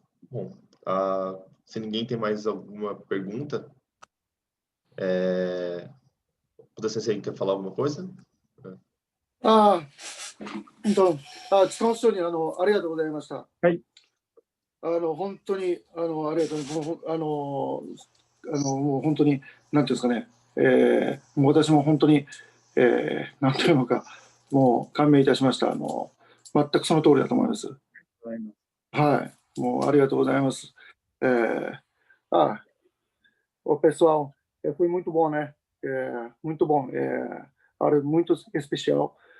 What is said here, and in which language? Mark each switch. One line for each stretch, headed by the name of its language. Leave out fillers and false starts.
Portuguese: Bom, se ninguém tem mais alguma pergunta, você quer falar alguma coisa?
Japanese: 塚本町にありがとうございました。はい。本当にありがとうもう本当になんていうんですかね、もう私も本当に、なんというのかもう感銘いたしました。全くその通りだと思います。はい、もうありがとうございます。
Portuguese: O pessoal, foi muito bom, né? Muito bom, muito especial.